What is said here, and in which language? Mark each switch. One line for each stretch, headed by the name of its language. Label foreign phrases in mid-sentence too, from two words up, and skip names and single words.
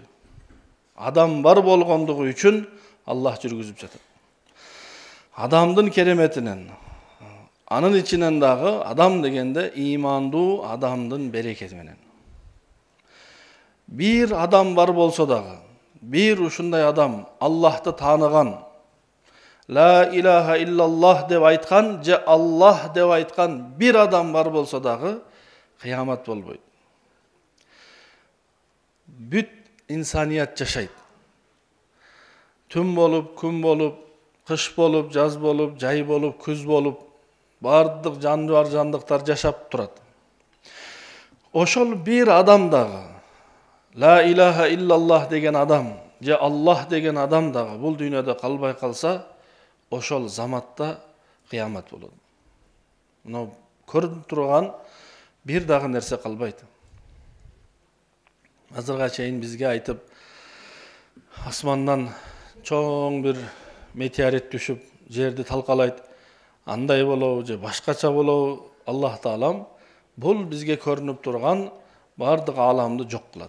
Kyrgyz: Адам бар болгондугу үчүн Аллах жүргүзүп жатат. Адамдын кереметинен, анын ичинен дагы адам дегенде имандуу адамдын берекети менен. Бир адам бар болсо дагы, бир ушундай адам Аллахты тааныган,
Arabic: لا إله إلا الله
Kyrgyz: деп айткан, же Аллах деп айткан бир адам бар болсо дагы кыямат болбойт. Бүт инсаният жашайт. Түн болуп, күн болуп, кыш болуп, жаз болуп, жай болуп, күз болуп, бардык жануар жандыктар жашап турат. Ошол бир адам дагы,
Arabic: لا إله إلا الله
Kyrgyz: деген адам, же Аллах деген адам дагы бул дүйнөдө калбай калса, ошол заматта кыямат болот. Мына көрүнүп турган бир дагы нерсе калбайт. Азырга чейин бизге айтып, асмандан чоң бир метеорит түшүп, жерди талкалайт, андай болобу же башкача болобу, Аллах Таалам бул бизге көрүнүп турган бардык аламды жок кылат.